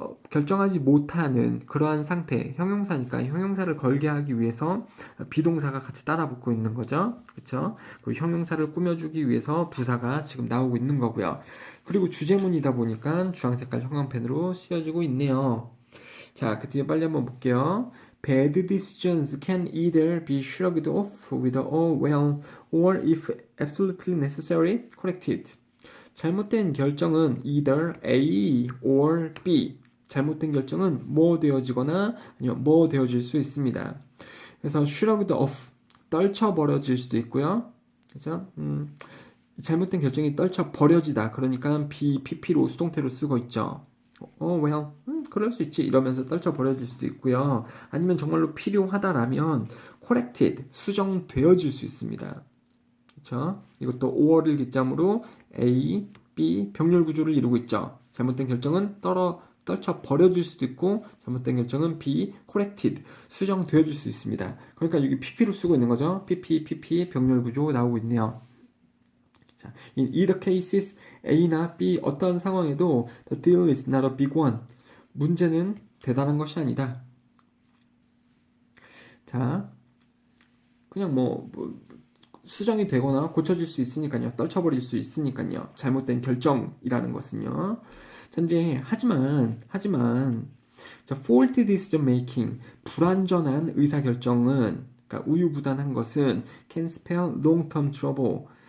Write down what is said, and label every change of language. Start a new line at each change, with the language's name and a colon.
Korean: 결정하지 못하는 그러한 상태, 형용사니까 형용사를 걸게 하기 위해서 비동사가 같이 따라 붙고 있는 거죠. 그렇죠? 그리고 형용사를 꾸며주기 위해서 부사가 지금 나오고 있는 거고요. 그리고 주제문이다 보니까 주황색깔 형광펜으로 쓰여지고 있네요. 자, 그 뒤에 빨리 한번 볼게요.
English: Bad decisions can either be shrugged off with a "oh well" or if absolutely necessary, corrected.
Korean: 잘못된 결정은
English: either A or B.
Korean: 잘못된 결정은 뭐 되어지거나 아니면 뭐 되어질 수 있습니다. 그래서 shrugged off, 떨쳐버려질 수도 있고요. 그죠? 잘못된 결정이 떨쳐버려지다. 그러니까 be, pp로 수동태로 쓰고 있죠. well, 그럴 수 있지 이러면서 떨쳐버려질 수도 있고요. 아니면 정말로 필요하다라면 corrected, 수정되어질 수 있습니다. 그렇죠? 이것도 or를 기점으로 A, B 병렬 구조를 이루고 있죠. 잘못된 결정은 떨쳐버려질 수도 있고 잘못된 결정은 B, corrected, 수정되어질 수 있습니다. 그러니까 여기 PP로 쓰고 있는 거죠. PP 병렬 구조 나오고 있네요.
English: 자, in either cases
Korean: A나 B 어떤 상황에도
English: the deal is not a big one.
Korean: 문제는 대단한 것이 아니다. 자, 그냥 수정이 되거나 고쳐질 수 있으니까요. 떨쳐버릴 수 있으니까요. 잘못된 결정이라는 것은요. 현재 하지만 자,
English: faulty decision making,
Korean: 불완전한 의사결정은, 그러니까 우유부단한 것은
English: can spell long-term trouble.